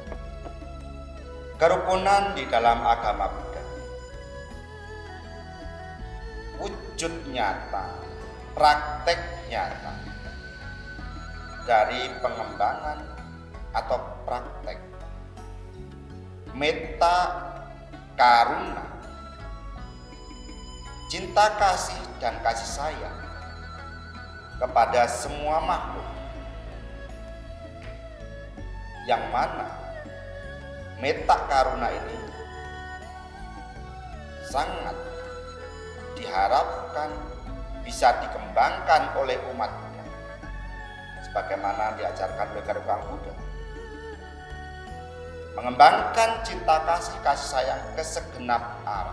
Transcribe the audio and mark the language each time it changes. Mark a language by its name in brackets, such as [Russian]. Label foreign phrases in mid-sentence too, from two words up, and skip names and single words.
[Indonesian] Kerukunan di dalam agama Buddha, wujud nyata, praktek nyata dari pengembangan atau praktek [Pali] metta karuna, [Indonesian] cinta kasih dan kasih sayang kepada semua makhluk, yang mana [Pali] metta karuna [Indonesian] ini sangat diharapkan bisa dikembangkan oleh umat Buddha sebagaimana diajarkan oleh Karukang Buddha, mengembangkan cinta kasih sayang ke segenap arah.